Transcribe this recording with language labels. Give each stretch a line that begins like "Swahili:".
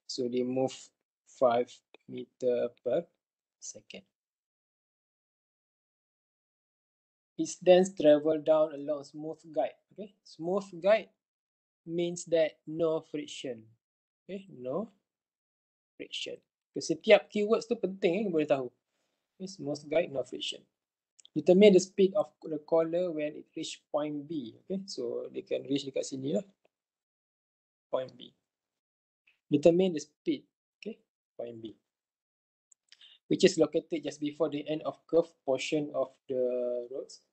English: So they move 5 meter per second. It then travel down along smooth guide. Okay, smooth guide means that no friction. Okay, no friction.
Malay: Setiap keywords tu penting boleh tahu.
English: It's most guide, no friction. Determine the speed of the caller when it reach point B. Okay, so they can reach
Malay: dekat sini lah.
English: Point B. Determine the speed. Okay, point B, which is located just before the end of curved portion of the roads.